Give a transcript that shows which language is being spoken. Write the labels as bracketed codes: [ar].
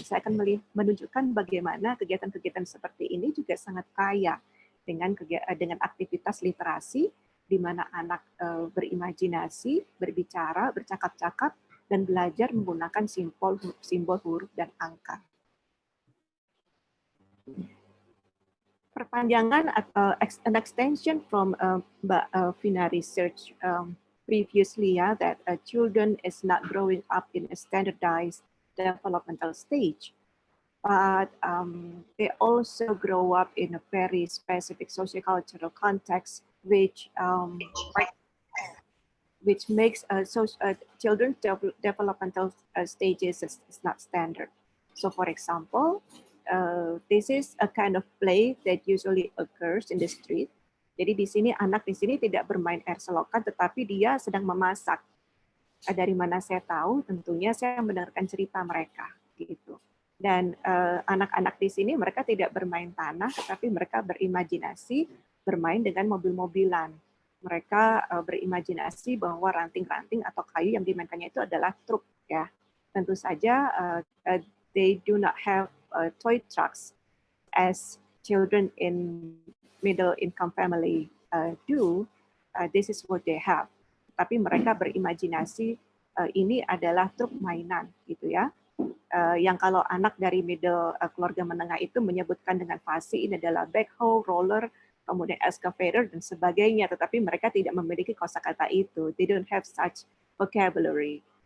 [id] Saya akan menunjukkan bagaimana kegiatan-kegiatan seperti ini juga sangat kaya dengan aktivitas literasi, di mana anak berimajinasi, berbicara, bercakap-cakap, dan belajar menggunakan simbol huruf dan angka. Perpanjangan atau [en] an extension from Mbak Vina research previously, that children is not growing up in a standardized developmental stage, but they also grow up in a very specific sociocultural context, which which makes children's developmental stages is not standard. So for example, this is a kind of play that usually occurs in the street. [id] Jadi di sini anak di sini tidak bermain air selokan, tetapi dia sedang memasak. Dari mana saya tahu? Tentunya saya mendengarkan cerita mereka, gitu. Dan anak-anak di sini mereka tidak bermain tanah, tetapi mereka berimajinasi bermain dengan mobil-mobilan. Mereka berimajinasi bahwa ranting-ranting atau kayu yang dimainkannya itu adalah truk, ya. Tentu saja [en] they do not have toy trucks as children in middle income family do. This is what they have. [id] Tapi mereka berimajinasi ini adalah truk mainan, gitu ya. Yang kalau anak dari middle keluarga menengah itu menyebutkan dengan fasih, ini adalah backhoe, roller, kemudian excavator dan sebagainya. Tetapi mereka tidak memiliki kosakata itu. [en] They don't have such vocabulary.